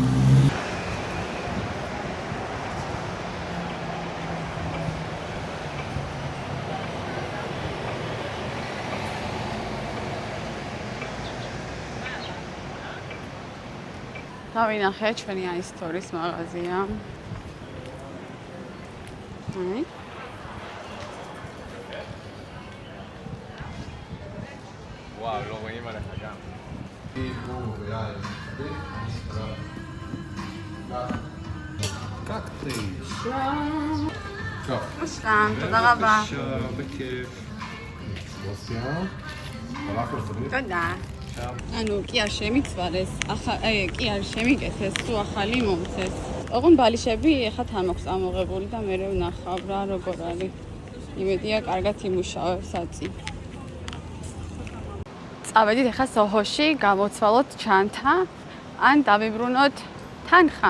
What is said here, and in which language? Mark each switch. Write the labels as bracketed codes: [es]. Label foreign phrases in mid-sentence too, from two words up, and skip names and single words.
[ka] დავინახე ჩვენი აისტორის მაღაზია. [es] Wow, lo voy a llamar acá. [ru] Как ты? [he] Ушкан, תודה רבה. בכיף. תודה. [ka] ანუ კი არ შემიცვალეს, კი არ შემიკეთეს, თუ ახალი მომწეს. ოღონდ ბალიშები ეხლა თან მაქვს ამოღებული და მე ვნახავ რა როგორ არის. იმედია კარგად იმუშავებს აწი. წავედით ეხლა სოჰოში, გამოცვალოთ ჩანთა, ან დავიბრუნოთ თანხა.